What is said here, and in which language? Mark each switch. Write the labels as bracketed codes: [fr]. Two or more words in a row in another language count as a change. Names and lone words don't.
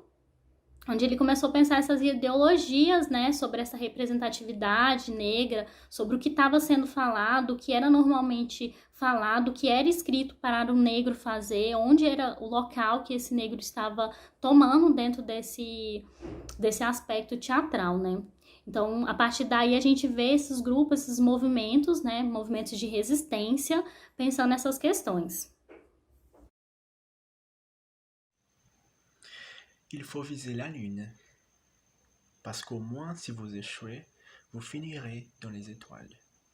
[pt] Onde ele começou a pensar essas ideologias, né, sobre essa representatividade negra, sobre o que estava sendo falado, o que era normalmente falado, o que era escrito para o negro fazer, onde era o local que esse negro estava tomando dentro desse aspecto teatral, né. Então, a partir daí, a gente vê esses grupos, esses movimentos, né, movimentos de resistência, pensando nessas questões. [fr] Il faut viser la lune, parce qu'au moins si vous échouez, vous finirez dans les étoiles.